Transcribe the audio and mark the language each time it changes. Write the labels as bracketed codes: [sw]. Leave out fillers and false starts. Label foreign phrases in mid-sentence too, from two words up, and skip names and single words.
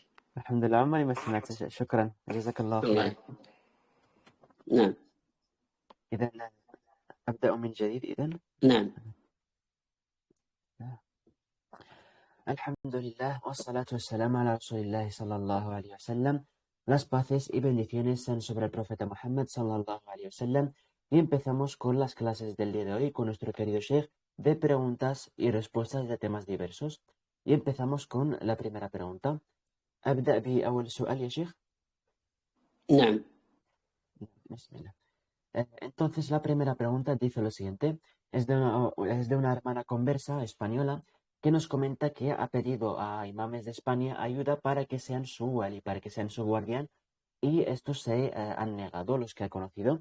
[ar] الحمد لله، عمري ما سمعت. شكرا، جزاك الله خيرا. نعم. إذا أبدأ من جديد إذن. نعم. الحمد لله والصلاة والسلام على رسول الله صلى الله عليه وسلم. [es] Las paces y bendiciones sean sobre el profeta Muhammad [ar] صلى الله عليه وسلم. [es] Y empezamos con las clases del día de hoy con nuestro querido Sheikh de preguntas y respuestas de temas diversos. Y empezamos con la primera pregunta. [ar] أبدأ بأول سؤال يا شيخ. نعم. بسم الله. [es] Entonces la primera pregunta dice lo siguiente. Es de una hermana conversa española que nos comenta que ha pedido a imames de España ayuda para que sean su wali, para que sean su guardián, y estos se han negado, los que ha conocido.